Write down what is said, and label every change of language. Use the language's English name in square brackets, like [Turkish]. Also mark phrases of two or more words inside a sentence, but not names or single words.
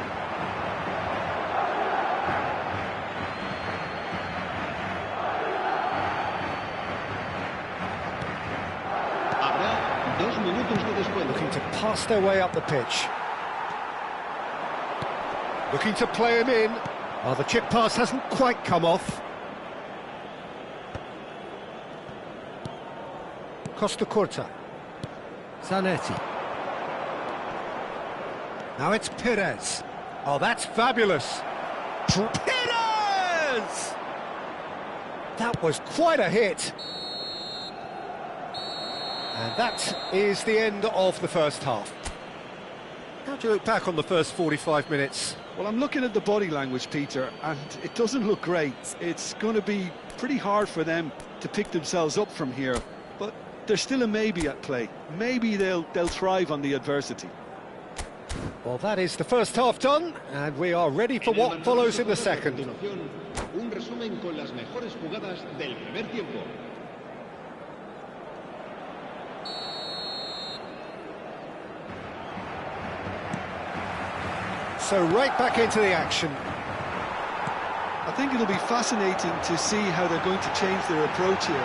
[English] Looking to pass their way up the pitch. Looking to play him in. Oh, the chip pass hasn't quite come off. Costa Curta. Zanetti. Now it's Perez. Oh, that's fabulous. Perez! That was quite a hit. And that is the end of the first half. How do you look back on the first 45 minutes? Well, I'm looking at the body language, Peter, and it doesn't look great. It's going to be pretty hard for them to pick themselves up from here, but there's still a maybe at play. Maybe they'll thrive on the adversity. Well, that is the first half done, and we are ready for what follows in the second. [Spanish] Un resumen con las mejores jugadas del primer tiempo. [English] So right back into the action. I think it'll be fascinating to see how they're going to change their approach here.